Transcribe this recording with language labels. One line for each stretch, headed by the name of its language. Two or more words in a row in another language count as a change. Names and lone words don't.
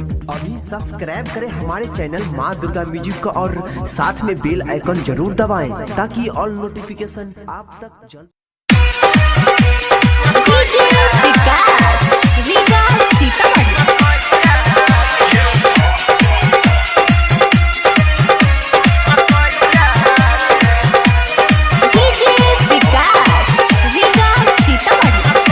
Hindi: अभी सब्सक्राइब करें हमारे चैनल माँ दुर्गा म्यूजिक का और साथ में
English: bell icon
Hindi: जरूर दबाएं ताकि
English: all notification
Hindi: आप तक जल्द। डीजे विकास रीगा सीतामढ़ी। डीजे विकास रीगा सीतामढ़ी।